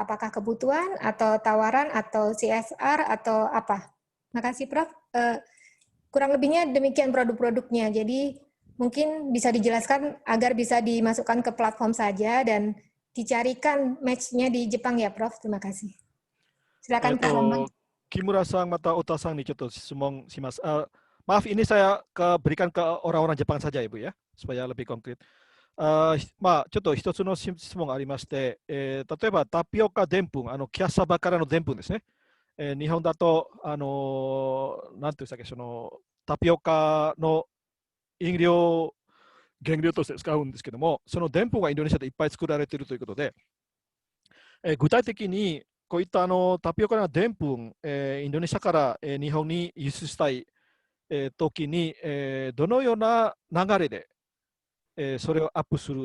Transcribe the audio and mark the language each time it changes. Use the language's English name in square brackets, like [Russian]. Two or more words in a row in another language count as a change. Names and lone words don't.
[Indonesian] Apakah kebutuhan atau tawaran atau CSR atau apa? Terima kasih, Prof. Kurang lebihnya demikian produk-produknya. Jadi mungkin bisa dijelaskan agar bisa dimasukkan ke platform saja dan dicarikan match-nya di Jepang ya, Prof. Terima kasih. Silakan Prof. Bambang. [Japanese] 木村さんまた太田さんにちょっと質問します. [Indonesian] Maaf, ini saya berikan ke orang-orang Jepang saja, Ibu ya, supaya lebih konkret. [Japanese] ちょっと一つの質問がありまして、例えばタピオカでんぷん、キャッサバからのでんぷんですね。日本だと、なんていうんですかね、そのタピオカの飲料、原料として使うんですけども、そのでんぷんがインドネシアでいっぱい作られているということで、具体的にこういったタピオカのでんぷん、インドネシアから日本に輸出したい時に、どのような流れでそれをアップする。